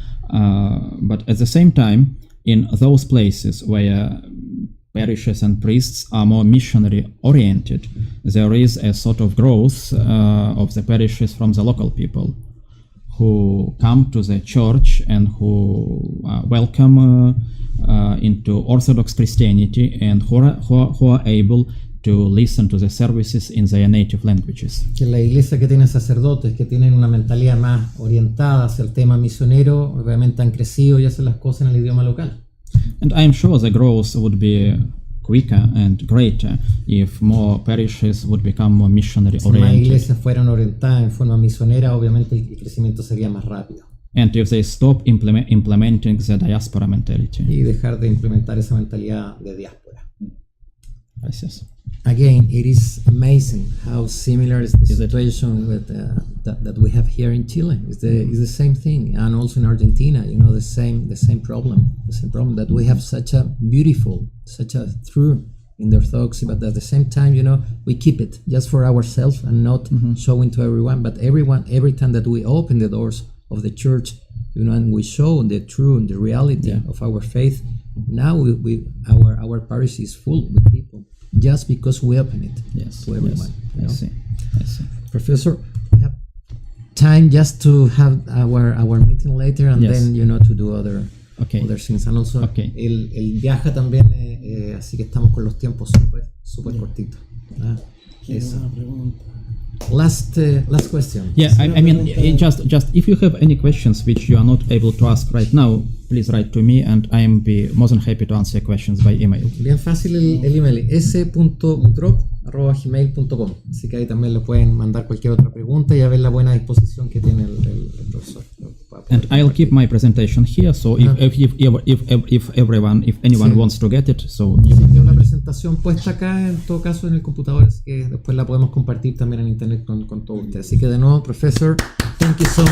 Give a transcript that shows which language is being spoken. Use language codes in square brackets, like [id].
[en] But at the same time, in those places where parishes and priests are more missionary oriented, there is a sort of growth of the parishes from the local people who come to the church and who welcome into Orthodox Christianity and who are able to listen to the services in their native languages. [es] Que la iglesia que tiene sacerdotes que tienen una mentalidad más orientada hacia el tema misionero, obviamente han crecido y hacen las cosas en el idioma local. [en] And I am sure the growth would be quicker and greater if more parishes would become more missionary [es] Si más [en] oriented. [es] iglesias fueran orientadas en forma misionera, obviamente el crecimiento sería más rápido. [en] And if they stop implementing the diaspora mentality. [es] Y dejar de implementar esa mentalidad de diáspora. Gracias. [en] Again, it is amazing how similar is the situation with, that we have here in Chile. It's the same thing, and also in Argentina, the same problem that we have such a true in the Orthodoxy, but at the same time, we keep it just for ourselves and not showing to everyone. But every time that we open the doors of the church, and we show the truth, the reality of our faith, now our parish is full with people. Just because we open it to everyone. Yes. I see. Professor, we have time just to have our meeting later and then to do other things. And also [es] el viaja también, así que estamos con los tiempos súper cortitos. [en] Eso. Last question. Yeah, I mean, just if you have any questions which you are not able to ask right now, please write to me and I am be more than happy to answer questions by email. [es] Bien fácil el email, s.mudrov@gmail.com. Así que ahí también le pueden mandar cualquier otra pregunta y a ver la buena disposición que tiene el profesor. [en] And I'll keep my presentation here, so if anyone wants to get it, so. [es] presentación puesta acá, en todo caso en el computador, así que después la podemos compartir también en internet con todos ustedes. Así que de nuevo, profesor, [en] thank you so much.